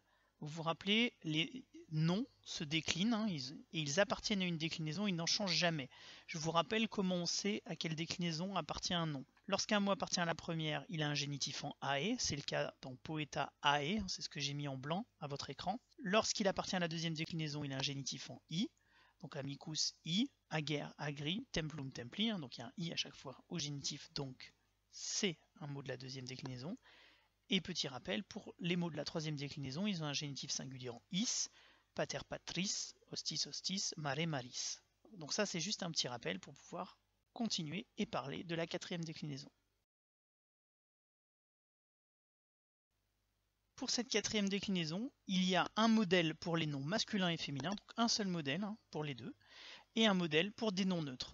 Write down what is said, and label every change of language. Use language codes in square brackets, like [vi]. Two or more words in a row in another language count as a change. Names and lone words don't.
[fr] Vous vous rappelez, les noms se déclinent et ils appartiennent à une déclinaison, ils n'en changent jamais. Je vous rappelle comment on sait à quelle déclinaison appartient un nom. Lorsqu'un mot appartient à la première, il a un génitif en ae, c'est le cas dans poeta ae, c'est ce que j'ai mis en blanc à votre écran. Lorsqu'il appartient à la deuxième déclinaison, il a un génitif en i, donc amicus i, [la] ager agri, templum templi, [fr] donc il y a un i à chaque fois au génitif, donc c'est un mot de la deuxième déclinaison. Et petit rappel, pour les mots de la troisième déclinaison, ils ont un génitif singulier en is, [la] pater patris, hostis hostis, mare maris. [fr] Donc ça c'est juste un petit rappel pour pouvoir continuer et parler de la quatrième déclinaison. Pour cette quatrième déclinaison, il y a un modèle pour les noms masculins et féminins, donc un seul modèle pour les deux, et un modèle pour des noms neutres.